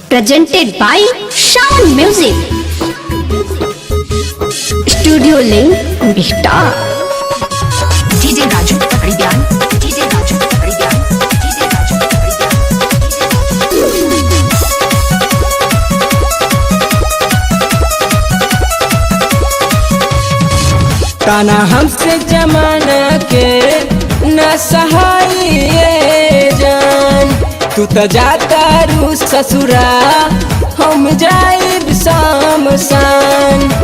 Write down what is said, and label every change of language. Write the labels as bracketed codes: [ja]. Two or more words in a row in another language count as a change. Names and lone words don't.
[en] presented by Sound Music. Studio Link Bihta. DJ Raju Haridan, DJ Raju Haridan, DJ Raju Haridan. [bho] ताना हमसे जमाना के न सहाय जान, तू तो जाता रू ससुरा हम जाइब शामसान।